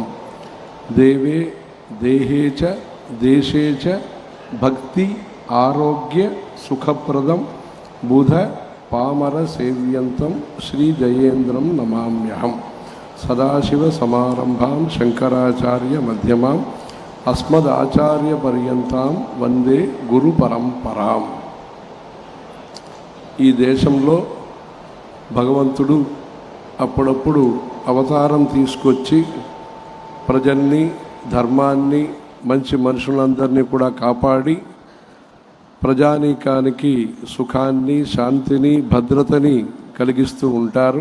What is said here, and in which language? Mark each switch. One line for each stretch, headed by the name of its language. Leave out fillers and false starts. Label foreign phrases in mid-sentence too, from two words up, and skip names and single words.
Sanskrit: देवे देहे च देशे च भक्ति आरोग्य सुखप्रदं बुध पामर सेव्यन्तं श्री जयेन्द्रं नमाम्यहम्। सदाशिव समारंभां शंकराचार्य मध्यमाम् अस्मदाचार्य पर्यन्तां वंदे गुरु परंपरां।
Telugu: ఈ దేశంలో భగవంతుడు అప్పుడప్పుడు అవతారం తీసుకొచ్చి ప్రజల్ని ధర్మాన్ని మంచి మనుషులందరినీ కూడా కాపాడి ప్రజానీకానికి సుఖాన్ని శాంతిని భద్రతని కలిగిస్తూ ఉంటారు.